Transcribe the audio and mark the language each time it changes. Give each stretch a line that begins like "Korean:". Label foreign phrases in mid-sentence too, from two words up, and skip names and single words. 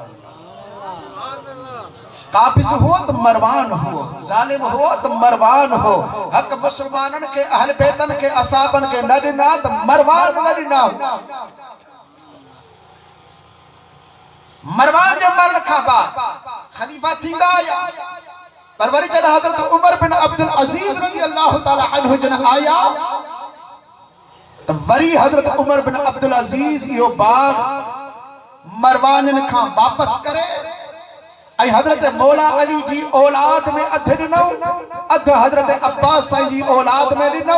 Sindhi: काबिज़ हुओ त मरवान हो, ज़ालिम हुओ त मरवान हो, हक़ मुसलमाननि खे अहल बैतनि खे असाबनि खे न ॾिना त मरवान न ॾिना। मरवान जे मरण खां बाद खलीफ़ा थींदा आया, पर वरी जॾहिं हज़रत उमर बिन अब्दुल अज़ीज़
Arabic: رضي الله تعالى عنه
Sindhi: जन आया त वरी हज़रत उमर बिन अब्दुल अज़ीज़ इहो बाग मरवाननि खां वापस करे ऐं हज़रत मौला अली जी औलाद में अधु ॾिनो, अधु हज़रत अब्बास साईं जी औलाद में ॾिनो।